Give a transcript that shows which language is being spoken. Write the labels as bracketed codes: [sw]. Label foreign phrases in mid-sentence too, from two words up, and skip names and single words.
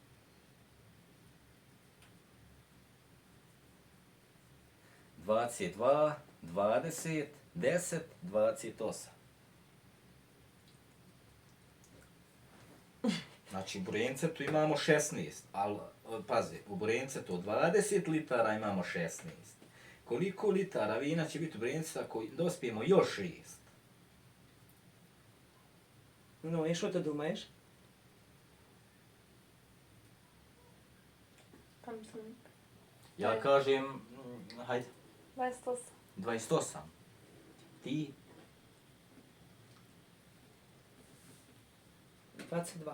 [bs] ...22, 20, 10, 28. Znači, u burencetu imamo 16, ali, pazi, u burencetu od 20 litara imamo 16. Koliko litara vina će biti u burencetu ako dospijemo još 6? [ru] Ну, и что ты думаешь? [bs] Pa mislim, Ja kažem, hajde, 28. 28. Ti? 22.